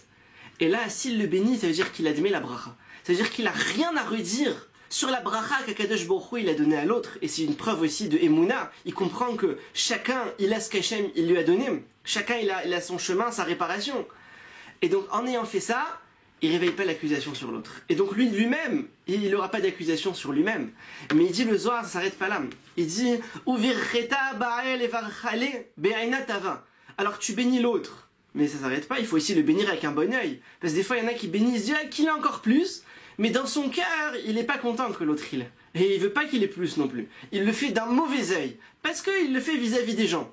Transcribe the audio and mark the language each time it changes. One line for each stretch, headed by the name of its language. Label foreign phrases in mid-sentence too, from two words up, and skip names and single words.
French: Et là, s'il le bénit, ça veut dire qu'il admet la bracha. Ça veut dire qu'il a rien à redire sur la bracha qu'
Hebrew: הקדוש ברוך הוא
French: il a donnée à l'autre, et c'est une preuve aussi de Emouna. Il comprend que chacun il a ce qu'Hachem il lui a donné, chacun il a son chemin, sa réparation. Et donc en ayant fait ça, il réveille pas l'accusation sur l'autre. Et donc lui-même, il n'aura pas d'accusation sur lui-même. Mais il dit le Zohar, ça s'arrête pas là. Il dit
Aramaic: ובירכתא בעי לברכיה בעינא טבא.
French: Alors tu bénis l'autre Mais ça s'arrête pas, il faut aussi le bénir avec un bon œil. Parce que des fois, il y en a qui bénissent Dieu, qu'il ait encore plus, mais dans son cœur, il n'est pas content que l'autre il ait. Et il veut pas qu'il ait plus non plus. Il le fait d'un mauvais œil, parce qu'il le fait vis-à-vis des gens.